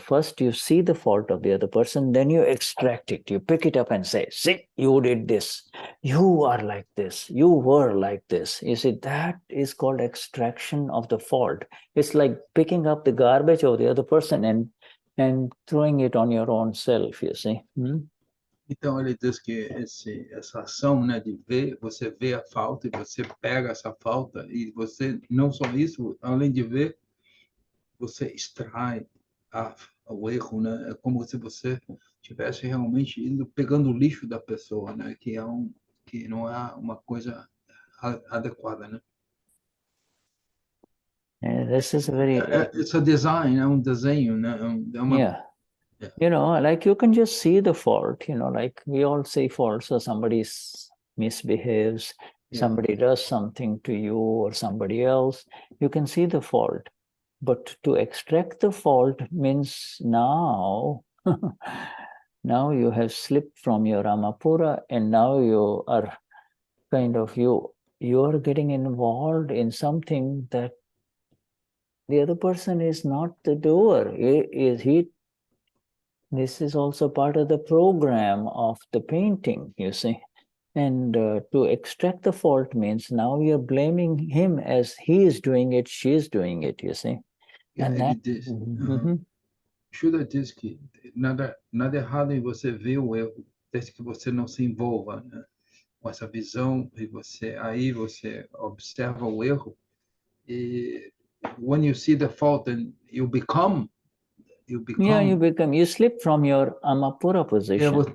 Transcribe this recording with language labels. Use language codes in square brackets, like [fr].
[en] First, you see the fault of the other person, then you extract it. You pick it up and say, see, you did this. You are like this. You were like this. You see, that is called extraction of the fault. It's like picking up the garbage of the other person and throwing it on your own self, you see. [pt] Então, ele diz que essa ação, né, de ver, você vê a falta e você pega essa falta, e você, não só isso, além de ver, você extrai o erro, né? É como se você estivesse realmente pegando o lixo da pessoa, né? Que não é uma coisa adequada, né? [en] This is very... It's a design, [pt] é desenho, né? [en] Yeah. You know, like you can just see the fault, you know, like we all see faults. So somebody misbehaves, somebody does something to you or somebody else, you can see the fault. But to extract the fault means now, now you have slipped from your Amapura, and now you are kind of, you are getting involved in something that the other person is not the doer. This is also part of the program of the painting, you see. And to extract the fault means now you're blaming him as he is doing it, she is doing it, you see. And that... [pt] Shuddha diz que nada errado em você ver o erro, desde que você não se envolva, né, com essa visão, e aí você observa o erro, e [en] when you see the fault, and you become, Yeah, you slip from your Amapura position.